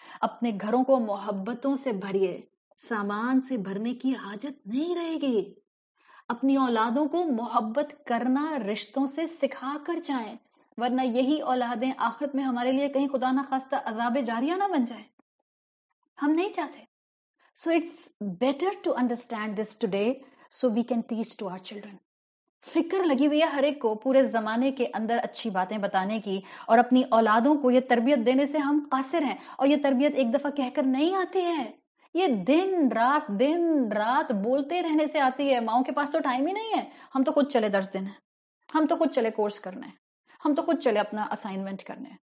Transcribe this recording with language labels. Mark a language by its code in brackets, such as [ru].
[ur] اپنے گھروں کو محبتوں سے بھریے، سامان سے بھرنے کی حاجت نہیں رہے گی. اپنی اولادوں کو محبت کرنا رشتوں سے سکھا کر جائیں. ورنہ یہی اولادیں آخرت میں ہمارے لیے کہیں خدا نہ خواستہ عذاب جاریہ نہ بن جائے. ہم نہیں چاہتے. [en] So it's better to understand this today so we can teach to our children. [ur] فکر لگی ہوئی ہے ہر ایک کو پورے زمانے کے اندر اچھی باتیں بتانے کی، اور اپنی اولادوں کو یہ تربیت دینے سے ہم قاصر ہیں. اور یہ تربیت ایک دفعہ کہہ کر نہیں آتی ہے، یہ دن رات بولتے رہنے سے آتی ہے. ماؤں کے پاس تو ٹائم ہی نہیں ہے. ہم تو خود چلے درس دینا ہے، ہم تو خود چلے کورس کرنا ہے، ہم تو خود چلے اپنا اسائنمنٹ کرنا ہے.